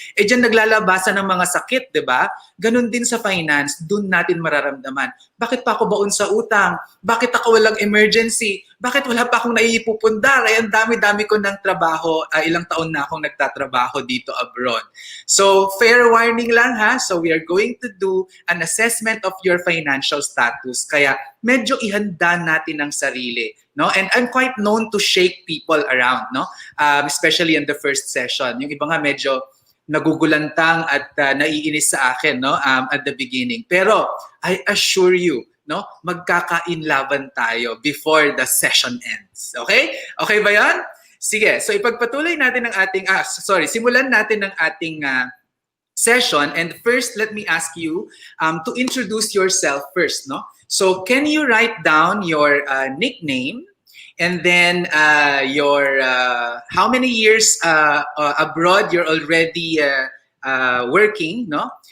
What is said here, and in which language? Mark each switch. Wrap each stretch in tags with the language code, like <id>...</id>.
<tl>Eh dyan naglalabasan ng mga sakit, di ba? Ganun din sa finance, dun natin mararamdaman. Bakit pa ako baon sa utang? Bakit ako walang emergency? Bakit wala pa akong naiipupundar? Ay, ang dami-dami ko ng trabaho. Ilang taon na akong nagtatrabaho dito abroad. So,</tl> <en>fair warning</en> <tl>lang, ha?</tl> <en>So, we are going to do an assessment of your financial status.</en> <tl>Kaya, medyo ihanda natin ang sarili, no?</tl> <en>And I'm quite known to shake people around, no? Especially in the first session.</en> <tl>Yung iba nga medyo nagugulantang at naiinis sa akin, no? At</tl> <en>the beginning.</en> <tl>Pero,</tl> <en>I assure you,</en> <tl>no, magkakainlaban tayo before the session ends. Okay? Okay ba yan? Sige, so ipagpatuloy natin ang ating, simulan natin ang ating session.</tl> <en>And first, let me ask you to introduce yourself first, no? So, can you write down your nickname and then your how many years abroad you're already working, no?</en>